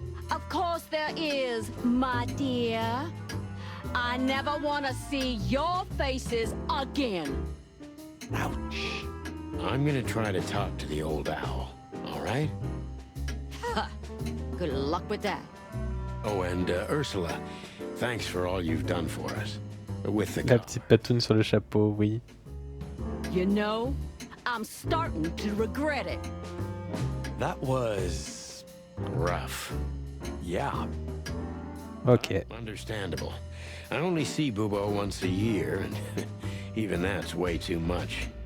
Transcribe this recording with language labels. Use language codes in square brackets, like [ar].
[en] Of course there is, my dear. I never want to see your faces again. Ouch. I'm gonna try to talk to the old owl, all right? Good luck with that. Oh, and Ursula, thanks for all you've done for us. With the [fr] La petite patoune sur le chapeau, oui. [en] You know, I'm starting to regret it. That was... rough. Yeah. Ok. Understandable. I only see Bubo once a year, and even that's way too much.